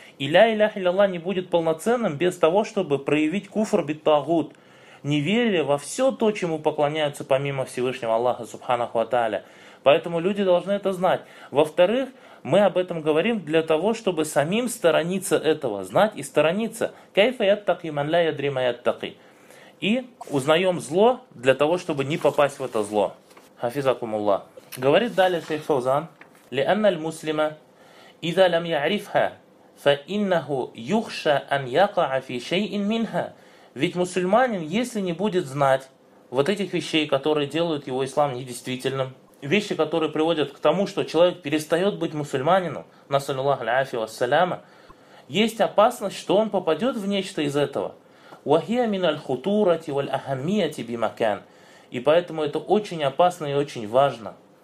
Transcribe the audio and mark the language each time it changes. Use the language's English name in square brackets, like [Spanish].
[Russian] И ля иляха илляллах не будет полноценным без того, чтобы проявить куфр биттагут, неверие во все то, чему поклоняются помимо Всевышнего Аллаха, субханаху ва тааля. Поэтому люди должны это знать. Во-вторых, мы об этом говорим для того, чтобы самим сторониться этого, знать и сторониться. [Arabic] «Кайфа яттаки ман ля ядри ма яттаки». [Russian] И узнаем зло для того, чтобы не попасть в это зло. [Arabic] Хафизакумулла. [Russian] Говорит далее шейх Фаузан: [Arabic] لِأَنَّ الْمُسْلِمَ إِذَا لَمْ يَعْرِفْهَا فَإِنَّهُ يُخْشَى أَنْ يَقَعَ فِي شَيْءٍ مِنْهَا. [Russian] Ведь мусульманин, если не будет знать, вот этих вещей, которые делают его ислам недействительным. Вещи, которые приводят к тому, что человек перестает быть мусульманином, насаллаллаху алейхи ва саляма, есть опасность, что он попадет в нечто из этого. [Arabic] Вахия миналь хутурати валь ахаммияти бимакан. [Russian] И поэтому это очень опасно и очень важно.